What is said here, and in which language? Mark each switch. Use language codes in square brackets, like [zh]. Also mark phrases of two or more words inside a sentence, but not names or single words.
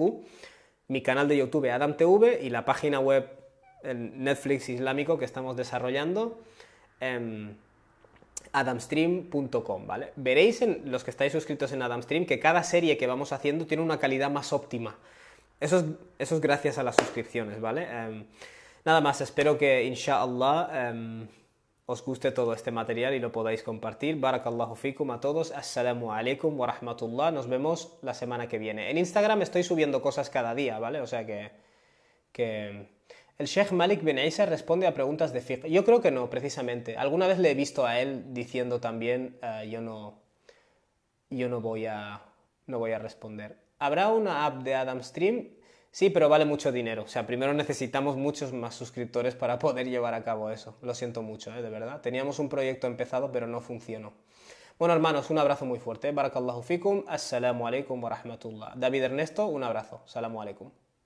[es] Mi canal de YouTube, AdamTV, y la página web, el Netflix islámico que estamos desarrollando, adamstream.com, ¿vale? Veréis en los que estáis suscritos en Adamstream que cada serie que vamos haciendo tiene una calidad más óptima. Eso es gracias a las suscripciones, ¿vale? Nada más, espero que, inshallah, os guste todo este material y lo podáis compartir. [ar] بارك الله فيكم [es] a todos. [ar] السلام عليكم ورحمة الله. [es] Nos vemos la semana que viene. En Instagram estoy subiendo cosas cada día, ¿vale? O sea que el Sheikh Malik bin Isa responde a preguntas de fiqh. Yo creo que no, precisamente. Alguna vez le he visto a él diciendo también, yo no voy a responder. ¿Habrá una app de AdamStream? Sí, pero vale mucho dinero. O sea, primero necesitamos muchos más suscriptores para poder llevar a cabo eso. Lo siento mucho, de verdad. Teníamos un proyecto empezado, pero no funcionó. Bueno, hermanos, un abrazo muy fuerte. [ar] بارك الله فيكم. السلام عليكم ورحمة الله. [es] David Ernesto, un abrazo. [ar] السلام عليكم.